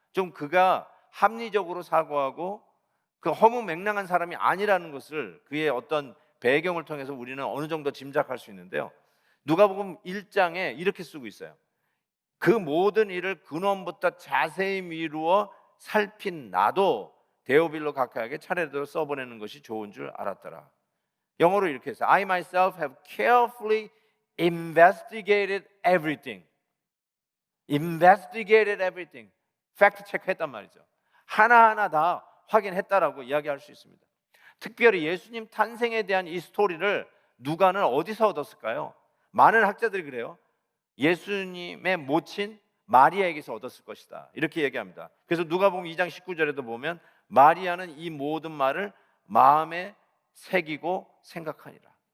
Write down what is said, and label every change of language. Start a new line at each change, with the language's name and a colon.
Korean: 좀 그가 합리적으로 사고하고 그 허무맹랑한 사람이 아니라는 것을 그의 어떤 배경을 통해서 우리는 어느 정도 짐작할 수 있는데요. 누가복음 1장에 이렇게 쓰고 있어요. 그 모든 일을 근원부터 자세히 미루어 살핀 나도 데오빌로 각하에게 차례대로 써보내는 것이 좋은 줄 알았더라. 영어로 이렇게 했어요.
English: I myself have carefully investigated everything. investigated everything.
Korean: 팩트 체크했단 말이죠. 하나하나 다 확인했다라고 이야기할 수 있습니다. 특별히 예수님 탄생에 대한 이 스토리를 누가는 어디서 얻었을까요? 많은 학자들이 그래요. 예수님의 모친 마리아에게서 얻었을 것이다 이렇게 얘기합니다. 그래서 누가복음 2장 19절에도 보면 마리아는 이 모든 말을 마음에 새기고 생각하니라.